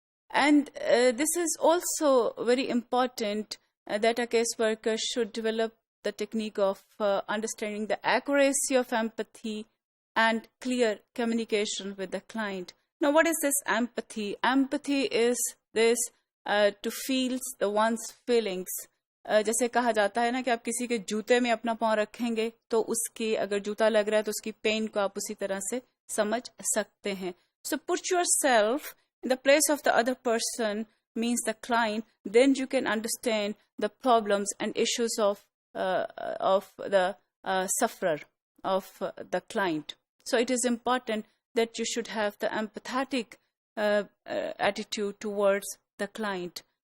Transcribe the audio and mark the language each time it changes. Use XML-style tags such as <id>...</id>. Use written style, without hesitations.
<en>And this is also very important that a caseworker should develop the technique of understanding the accuracy of empathy and clear communication with the client. Now, what is this empathy? Empathy is this to feel the one's feelings.</en> <hi>जैसे कहा जाता है ना कि आप किसी के जूते में अपना पाँव रखेंगे तो उसकी अगर जूता लग रहा है तो उसकी पेन को आप उसी तरह से समझ सकते हैं.</hi> <en>So put yourself in the place of the other person, means the client, then you can understand the problems and issues of the sufferer, of the client. So it is important that you should have the empathetic attitude towards the client.</en>